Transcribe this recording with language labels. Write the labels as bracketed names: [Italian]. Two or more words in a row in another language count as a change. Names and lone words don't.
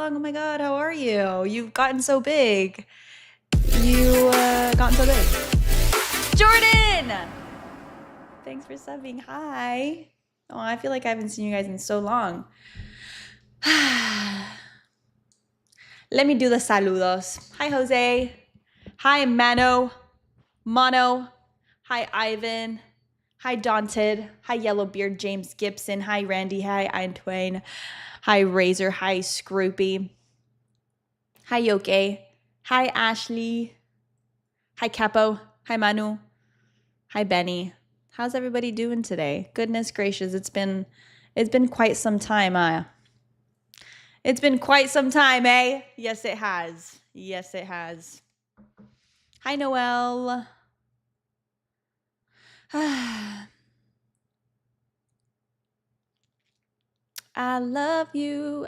[English] Oh my god, how are you? You've gotten so big. You, gotten so big. Jordan! Thanks for subbing. Hi. Oh, I feel like I haven't seen you guys in so long. Let me do the saludos. Hi, Jose. Hi, Mano. Mono. Hi, Ivan. Hi, Daunted. Hi, Yellowbeard. James Gibson. Hi, Randy. Hi, Ian Twain. Hi, Razor. Hi, Scroopy. Hi, Yoke. Hi, Ashley. Hi, Capo. Hi, Manu. Hi, Benny. How's everybody doing today? Goodness gracious, it's been quite some time. It's been quite some time, eh? Yes, it has. Yes, it has. Hi, Noel. I love you.